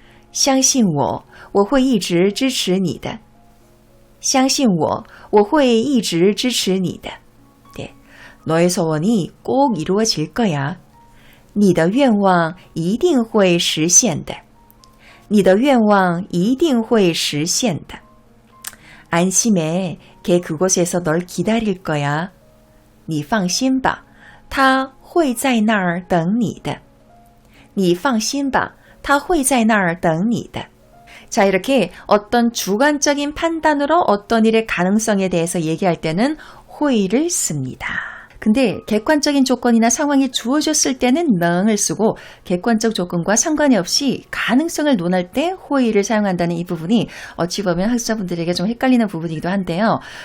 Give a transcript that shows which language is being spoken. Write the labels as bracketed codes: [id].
[zh] 相信我,我会一直支持你的.相信我,我会一直支持你的. [ko] 네, 너의 소원이 꼭 이루어질 거야. [zh] 你的愿望一定会实现的.你的愿望一定会实现的. [ko] 안심해. 걔 그곳에서 널 기다릴 거야. [zh] 你放心吧,他会在那儿等你的. 你放心吧,他会在那儿等你的. [ko] 자, 이렇게 어떤 주관적인 판단으로 어떤 일의 가능성에 대해서 얘기할 때는 会를 씁니다. 근데 객관적인 조건이나 상황이 주어졌을 때는 능을 쓰고 객관적 조건과 상관이 없이 가능성을 논할 때 会를 사용한다는 이 부분이 어찌 보면 학습자분들에게 좀 헷갈리는 부분이기도 한데요.